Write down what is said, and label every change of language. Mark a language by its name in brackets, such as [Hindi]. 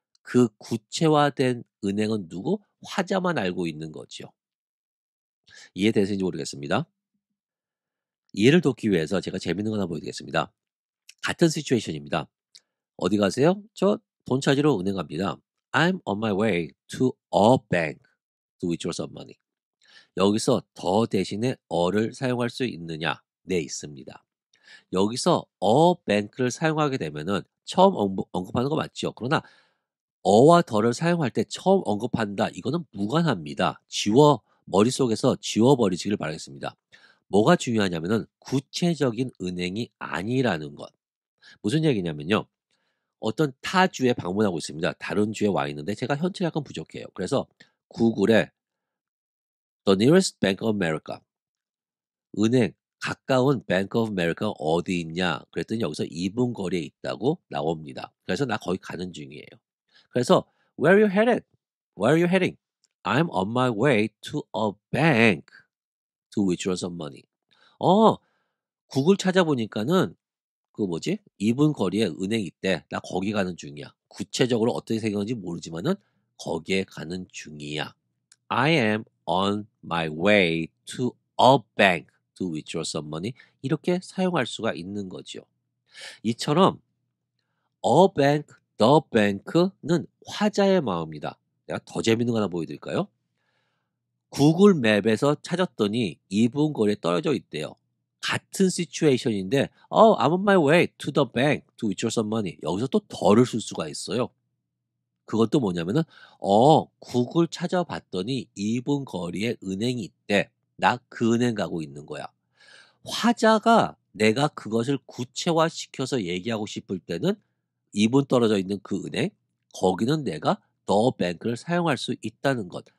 [Korean] 그 구체화된 은행은 누구? 화자만 알고 있는 거죠. 이해되시는지 모르겠습니다. 이해를 돕기 위해서 제가 재밌는 거 하나 보여드리겠습니다. 같은 시츄에이션입니다. 어디 가세요? 저 돈 찾으러 은행 갑니다. [English] I'm on my way to a bank to withdraw some money. [Korean] 여기서 더 대신에 어를 사용할 수 있느냐? 네, 있습니다. 여기서 bank를 사용하게 되면은 처음 언급하는 거 맞죠? 그러나 어와 더를 사용할 때 처음 언급한다. 이거는 무관합니다. 머릿속에서 지워버리시길 바라겠습니다. 뭐가 중요하냐면은 구체적인 은행이 아니라는 것. 무슨 얘기냐면요. 어떤 타 주에 방문하고 있습니다. 다른 주에 와 있는데 제가 현찰이 약간 부족해요. 그래서 구글에 The nearest Bank of America 은행 가까운 Bank of America 어디 있냐? 그랬더니 여기서 2분 거리에 있다고 나옵니다. 그래서 나 거기 가는 중이에요. 그래서 [English] Where are you headed? Where are you heading? I'm on my way to a bank to withdraw some money. [Korean] 어, 구글 찾아보니까는 그 뭐지? 2분 거리에 은행이 있대. 나 거기 가는 중이야. 구체적으로 어떻게 생겼는지 모르지만은 거기에 가는 중이야. [English] I am on my way to a bank to withdraw some money. [Korean] 이렇게 사용할 수가 있는 거죠. 이처럼 a bank, the bank는 화자의 마음이다. 내가 더 재밌는 거 하나 보여드릴까요? 구글 맵에서 찾았더니 2분 거리에 떨어져 있대요. 같은 시츄에이션인데 [English] I'm on my way to the bank to withdraw some money. [Korean] 여기서 또 더를 쓸 수가 있어요. 그것도 뭐냐면은 구글 찾아봤더니 2분 거리에 은행이 있대. 나 그 은행 가고 있는 거야. 화자가 내가 그것을 구체화시켜서 얘기하고 싶을 때는 2분 떨어져 있는 그 은행, 거기는 내가 the bank를 사용할 수 있다는 것.